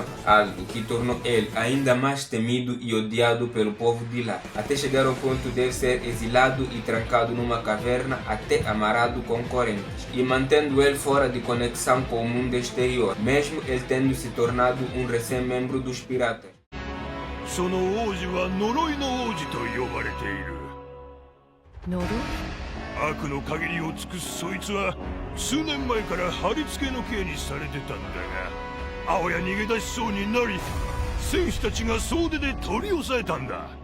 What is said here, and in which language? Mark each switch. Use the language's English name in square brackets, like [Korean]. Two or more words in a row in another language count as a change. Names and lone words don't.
[Portuguese] Algo que tornou ele ainda mais temido e odiado pelo povo de lá. Até chegar ao ponto de ele ser exilado e trancado numa caverna, até amarrado com correntes. E mantendo ele fora de conexão com o mundo exterior, mesmo ele tendo se tornado um recém-membro dos piratas. [Japanese] その王子は呪いの王子と呼ばれている。呪い？悪の限りを尽くすそいつは数年前から貼り付けの刑にされてたんだが、青や逃げ出しそうになり、戦士たちが総出で取り押さえたんだ。